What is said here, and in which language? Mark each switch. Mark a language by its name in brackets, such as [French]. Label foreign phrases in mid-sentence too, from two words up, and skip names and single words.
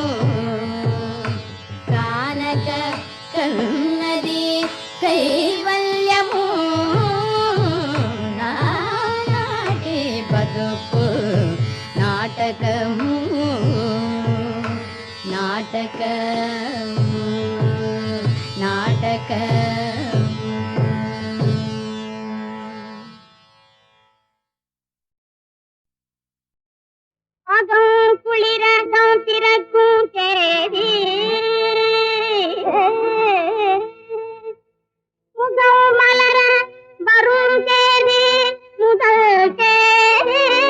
[Telugu] కానక కన్నది కైవల్యము నానాటి బతుకు నాటకము నాటకము [Tamil] నాటకము அகம் குளிரகம் திறக்கும் தேதி முகம் மலர வரும் தேதி முதல் தேதி